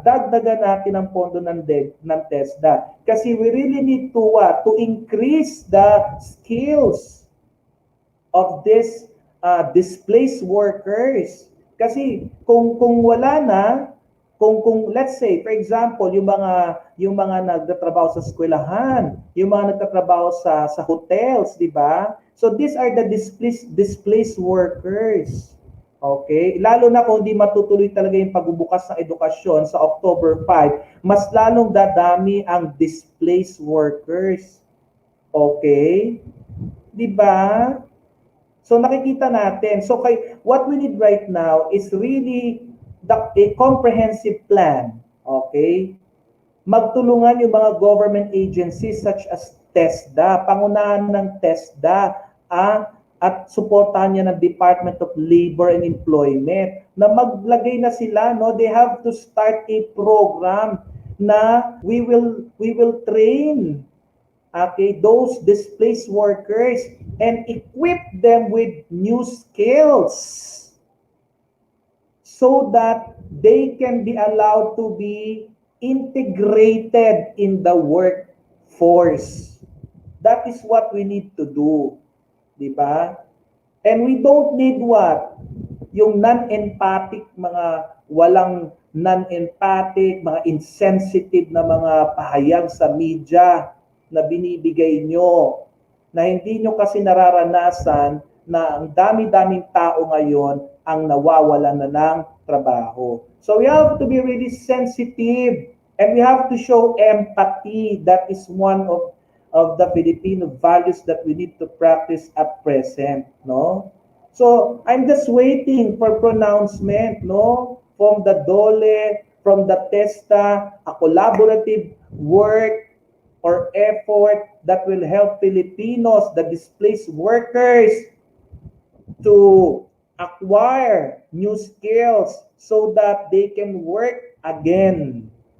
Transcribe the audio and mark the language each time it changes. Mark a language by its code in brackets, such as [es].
[tl] Dagdagan natin ang pondo ng TESDA. [en] Kasi we really need to increase the skills of this displaced workers. [tl] Kasi kung wala na, kung [en] let's say for example [tl] yung mga nagtatrabaho sa eskwelahan, yung mga nagtatrabaho sa hotels, di ba? [en] So these are the displaced workers. Okay? [tl] Lalo na kung hindi matutuloy talaga yung pagbubukas ng edukasyon sa October 5, mas lalong dadami ang displaced workers. Okay? Di ba? So nakikita natin. [en] So what we need right now is really a comprehensive plan. [tl] Okay? Magtulungan yung mga government agencies such as TESDA, pangunahan ng TESDA, at suportahan niya ng Department of Labor and Employment na maglagay na sila, no? [en] They have to start a program na we will train those displaced workers and equip them with new skills. so that they can be allowed to be integrated in the workforce. That is what we need to do. Di ba? And we don't need what? [tl] Yung non-empathic, mga walang non-empathic, mga insensitive na mga pahayag sa media na binibigay nyo, na hindi nyo kasi nararanasan na ang dami-daming tao ngayon ang nawawalan na ng trabaho. [en] So we have to be really sensitive and we have to show empathy. That is one of the Filipino values that we need to practice at present, no? So I'm just waiting for pronouncement, no, from the DOLE, from the TESTA, a collaborative work or effort that will help Filipinos, the displaced workers, to acquire new skills so that they can work again.